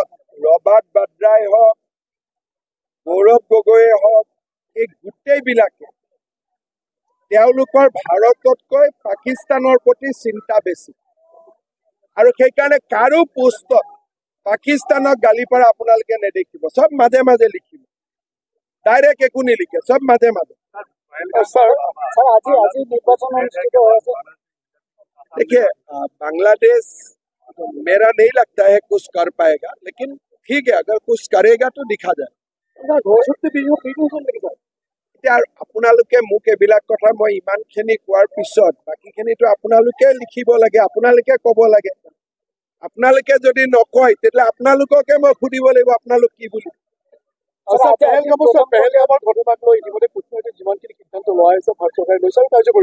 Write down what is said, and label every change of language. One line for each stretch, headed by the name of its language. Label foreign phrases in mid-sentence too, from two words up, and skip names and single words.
Assamese: ৰবাৰ্ট বাদ্ৰাই হওক, গৌৰৱ গগৈয়ে হওক, এই গোটেইবিলাকে তেওঁলোকৰ ভাৰততকৈ পাকিস্তানৰ প্ৰতি চিন্তা বেছি। আৰু সেইকাৰণে কাৰো পোষ্টত পাকিস্তানক গালি পৰা আপোনালোকে নেদেখিব। চব মাজে মাজে লিখিব, ডাইৰেক্ট একো নিলিখে, চব মাজে মাজে। আজি নিৰ্বাচন অনুষ্ঠিত হৈ আছে।
Hindi: देखिए बांग्लादेश मेरा नहीं लगता है कुछ कर पाएगा, लेकिन ठीक है अगर कुछ करेगा तो दिखा जाए।
Assamese: এতিয়া আপোনালোকে মোক এইবিলাক কথা মই ইমানখিনি কোৱাৰ পিছত বাকীখিনিতো আপোনালোকে লিখিব লাগে, আপোনালোকে ক'ব লাগে। আপোনালোকে যদি নকয় তেতিয়াহ'লে আপোনালোককে মই সুধিব লাগিব আপোনালোক কি বুলি। পেহেলগামৰ ঘটনাক লৈ ইতিমধ্যে কূটনৈতিক যিমানখিনি সিদ্ধান্ত লোৱা হৈছে ভাৰত চৰকাৰে লৈছে আৰু কাৰ্যকৰী